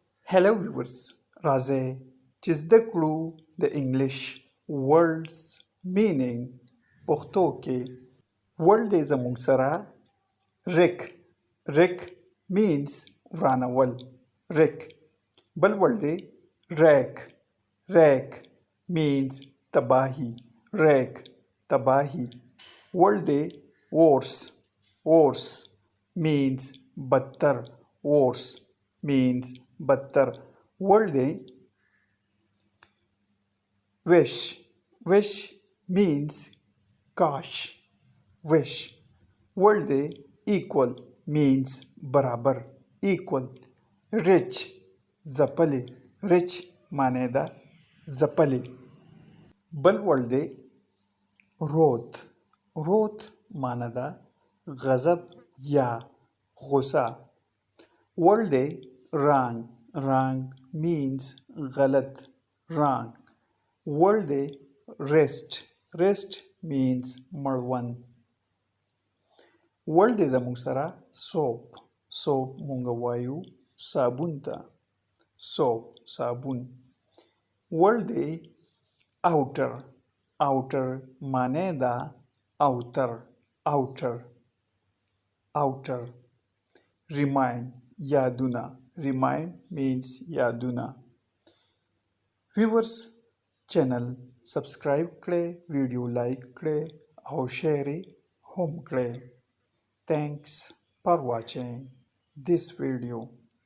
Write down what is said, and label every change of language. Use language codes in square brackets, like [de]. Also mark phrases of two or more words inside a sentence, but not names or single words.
[en] Hello viewers, [ps] راځئ چې زده کړو د انګلیش [en] words meaning [ps] پښتو کې word دی زموږ سره [en] rick means [ps] ورانول rick بل word دی [en] rake means [ps] تباهی word دی [en] worse means [ps] بدتر word دی [en] wish means [ps] kash word دی [en] equal means [ps] برابر rich معنی ده ځپلی بل word دی wrath معنی ده غضب یا غصه word دی [en] wrong means [ps] غلط word دی [en] rest means [ps] مړوند word دی زموږ سره soap مونږ وایو صابون ته صابون word دی outer معنی ده [en] outer remind [ps] means یادونه viewers [en] channel subscribe [ps] کړئ ویډیو لایک کړئ او شیر هم کړئ [en] thanks for watching this video